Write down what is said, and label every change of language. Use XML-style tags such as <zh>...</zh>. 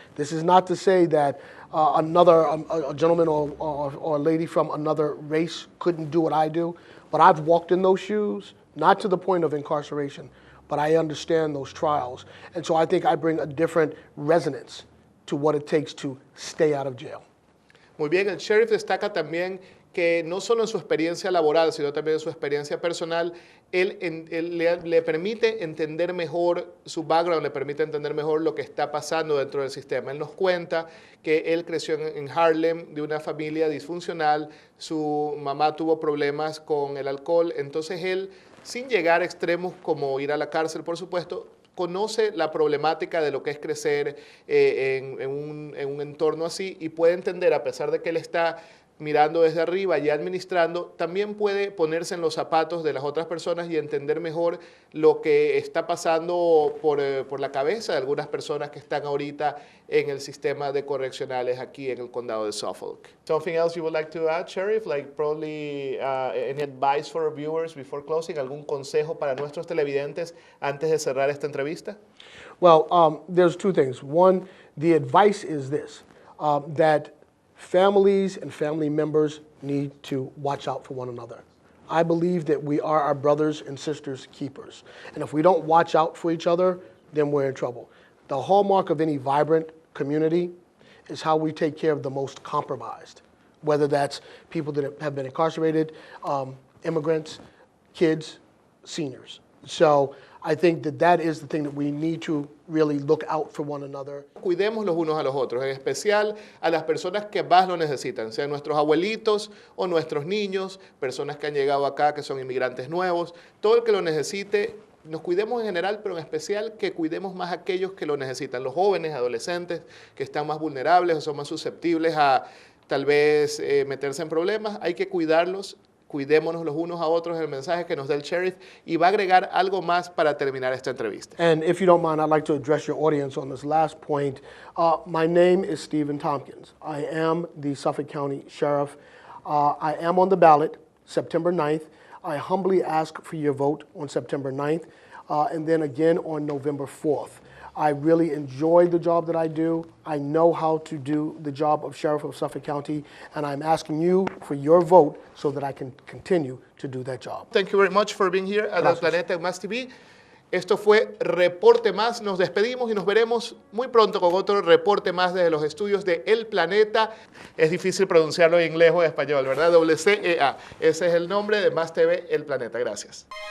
<en>This is not to say that a gentleman or a lady from another race couldn't do what I do, but I've walked in those shoes, not to the point of incarceration, but I understand those trials. And so I think I bring a different resonance to what it takes to stay out of jail.</en> <es>Muy bien, el sheriff destaca también que no solo en su experiencia laboral, sino también en su experiencia personal, él le permite entender mejor su background, le permite entender mejor lo que está pasando dentro del sistema. Él nos cuenta que él creció en Harlem, de una familia disfuncional, su mamá tuvo problemas con el alcohol, entonces él, sin llegar a extremos como ir a la cárcel, por supuesto, conoce la problemática de lo que es crecer en un entorno así y puede entender, a pesar de que él está mirando desde arriba y administrando, también puede ponerse en los zapatos de las otras personas y entender mejor lo que está pasando por la cabeza de algunas personas que están ahorita en el sistema de correccionales aquí en el condado de Suffolk.</es> <en>Something else you would like to add, Sheriff? Like probably any advice for our viewers before closing?</en> <es>¿Algún consejo para nuestros televidentes antes de cerrar esta entrevista?</es> <en>Well, there's two things. One, the advice is this, that families and family members need to watch out for one another. I believe that we are our brothers and sisters' keepers. And if we don't watch out for each other, then we're in trouble. The hallmark of any vibrant community is how we take care of the most compromised, whether that's people that have been incarcerated, immigrants, kids, seniors. So I think that is the thing that we need to really look out for one another.</en> <es>Cuidemos los unos a los otros, en especial a las personas que más lo necesitan, sean nuestros abuelitos o nuestros niños, personas que han llegado acá, que son inmigrantes nuevos, todo el que lo necesite. Nos cuidemos en general, pero en especial que cuidemos más a aquellos que lo necesitan, los jóvenes, adolescentes, que están más vulnerables o son más susceptibles a tal vez meterse en problemas. Hay que cuidarlos. Cuidémonos los unos a otros, el mensaje que nos da el sheriff, y va a agregar algo más para terminar esta entrevista.</es> <en>And if you don't mind, I'd like to address your audience on this last point. My name is Stephen Tompkins. I am the Suffolk County Sheriff. I am on the ballot September 9th. I humbly ask for your vote on September 9th, and then again on November 4th. I really enjoy the job that I do. I know how to do the job of Sheriff of Suffolk County, and I'm asking you for your vote so that I can continue to do that job. Thank you very much for being here at El Planeta Más TV.</en> <es>Esto fue Reporte Más. Nos despedimos y nos veremos muy pronto con otro reporte más desde los estudios de El Planeta. Es difícil pronunciarlo en inglés o en español, ¿verdad? WCEA. Ese es el nombre de Más TV El Planeta. Gracias.</es>